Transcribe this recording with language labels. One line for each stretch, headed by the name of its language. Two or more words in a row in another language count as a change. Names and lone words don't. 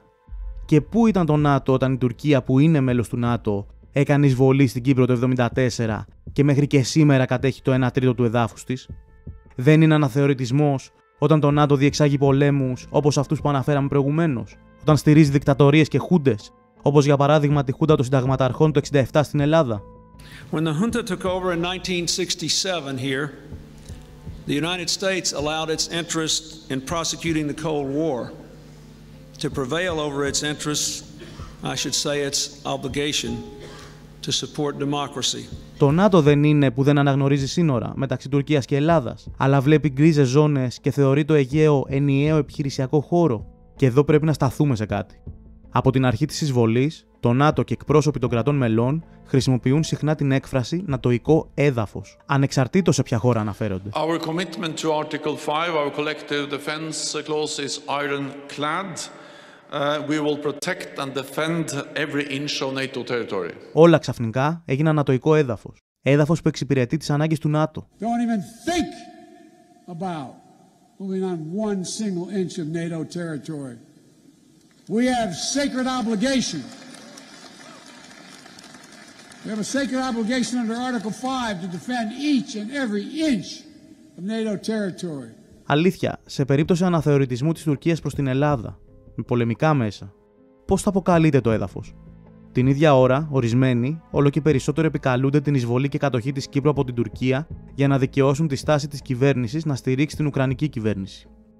Greek: Και πού ήταν το ΝΑΤΟ όταν η Τουρκία, που είναι μέλος του ΝΑΤΟ, έκανε εισβολή στην Κύπρο το 1974 και μέχρι και σήμερα κατέχει το 1 τρίτο του εδάφους της? Δεν είναι αναθεωρητισμός όταν το ΝΑΤΟ διεξάγει πολέμους όπως αυτούς που αναφέραμε προηγουμένως, όταν στηρίζει δικτατορίες και χούντες, όπως για παράδειγμα τη χούντα των συνταγματαρχών το 1967 στην Ελλάδα?
English: When the junta took over in 1967 here, the United States allowed its interest in prosecuting the Cold War to prevail over its interests, I should say its obligation to support democracy.
Greek: Το ΝΑΤΟ δεν είναι που δεν αναγνωρίζει σύνορα μεταξύ Τουρκίας και Ελλάδας, αλλά βλέπει γκρίζες ζώνες και θεωρεί το Αιγαίο ενιαίο επιχειρησιακό χώρο? Και εδώ πρέπει να σταθούμε σε κάτι. Από την αρχή της εισβολής, το ΝΑΤΟ και εκπρόσωποι των κρατών μελών χρησιμοποιούν συχνά την έκφραση «νατοϊκό έδαφος», ανεξαρτήτως σε ποια χώρα αναφέρονται.
English: Our commitment to Article 5, our collective defense clause is ironclad. We will protect and defend every inch of NATO territory.
Greek: Όλα ξαφνικά έγιναν νατοϊκό έδαφος. Έδαφος που εξυπηρετεί τις ανάγκες του ΝΑΤΟ.
English: Don't even think about moving on one single inch of NATO territory. We have sacred obligation. We have a sacred obligation under Article 5 to defend each and every inch of NATO territory.
Greek: Αλήθεια, σε περίπτωση αναθεωρητισμού της Τουρκίας προς την Ελλάδα, με πολεμικά μέσα, πώς θα αποκαλείται το έδαφος? Την ίδια ώρα, ορισμένοι, όλο και περισσότερο επικαλούνται την εισβολή και κατοχή της Κύπρου από την Τουρκία για να δικαιώσουν τη στάση της κυβέρνησης να στηρίξει την Ουκρανική κυβέρνηση.